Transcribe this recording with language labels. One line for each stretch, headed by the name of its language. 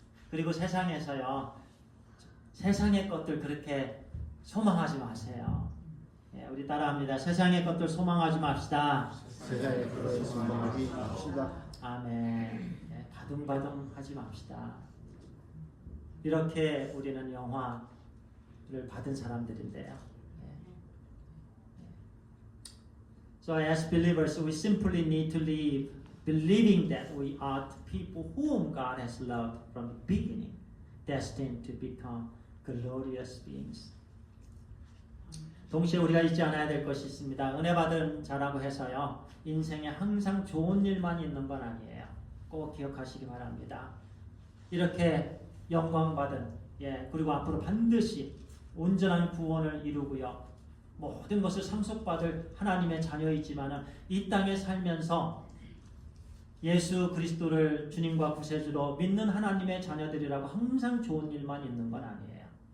Korean: 그리고 세상에서요, 세상의 것들 그렇게 소망하지 마세요. 예, 우리 따라합니다. 세상의 것들 소망하지 맙시다. 세상의 것을 소망하지 맙시다. 아멘. 예, 바둥바둥 하지 맙시다. 이렇게 우리는 영화를 받은 사람들인데요.
English: So as believers, we simply need to live believing that we are the people whom God has loved from the beginning, destined to become glorious beings.
Korean: 동시에 우리가 잊지 않아야 될 것이 있습니다. 은혜 받은 자라고 해서요, 인생에 항상 좋은 일만 있는 건 아니에요. 꼭 기억하시기 바랍니다. 이렇게 영광 받은, 그리고 앞으로 반드시 온전한 구원을 이루고요, 모든 것을 상속받을 하나님의 자녀이지만은 이 땅에 살면서 예수 그리스도를 주님과 구세주로 믿는 하나님의 자녀들이라고 항상 좋은 일만 있는 건 아니에요.